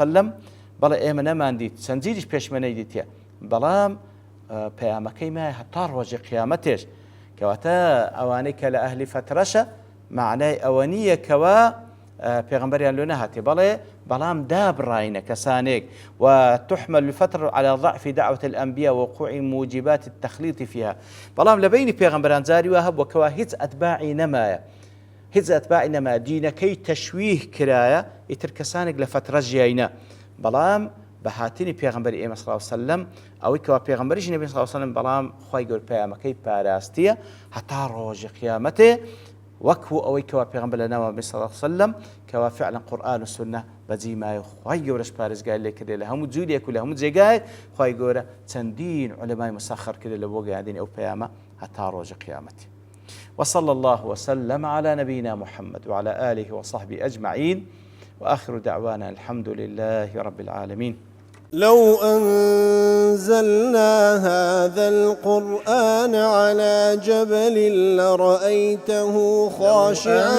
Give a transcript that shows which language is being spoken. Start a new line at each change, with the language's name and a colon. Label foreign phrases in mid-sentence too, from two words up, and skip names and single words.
Central Kurdish: وسلم بەڵێ ئێمە نەماندیت چەندجیریش پێشمەنەی دیتە بەڵام پەیامەکەی مایە هەتا ڕۆژی قیامەتێش کەواتە ئەوانەی کە لە ئەهلی فترەشە معنای ئەوە نییە کەوە پێغەمبەریان لێ نەهاتێ بەڵام دابڕاینە کەسانێک
Arabic: وتحمل الفترة على ضعف دعوة الأنبياء ووقوع موجبات التخليط فيها
Central Kurdish: بەڵام لە بینی پێغەمبەران جاری وا هەبووە کەوا هیچ ئەتباعی نەمایە دینەکەی تەشویه کرایە ئیتر کەسانێک لە فترە ژیاینە بەڵام بە هاتنی پێغەمبەری ئێمە
Arabic: صلی الله علیه وسلم
Central Kurdish: ئەوەی کەوا پێغەمبەریش نەبی
Arabic: صلی الله علیه وسلم
Central Kurdish: بەڵام خوای گەورە پەیامەکەی پاراستیە هەتا ڕۆژی قیامەتێ وەکو ئەوەی کەوا پێغەمبەر لە ناوە
Arabic: صلی الله علیه وسلم
Central Kurdish: کەوا فعلا قورئان و سنە بەجێ مایە خوای گەورەش پارێزگای لێ کردێ لە هەموو جوولێک و لە هەموو جێگایەک خوای گەورە چەندین عولەمای مسەخەر کردێ لە بۆ گەیاندنی ئەو پەیامە هەتا ڕۆژی قیامەت.
Arabic: وصلى الله وسلم على نبينا محمد وعلى آله وصحبه أجمعين وآخر دعوانا الحمد لله رب العالمين. لو أنزلنا هذا القرآن على جبل لرأيته خاشعا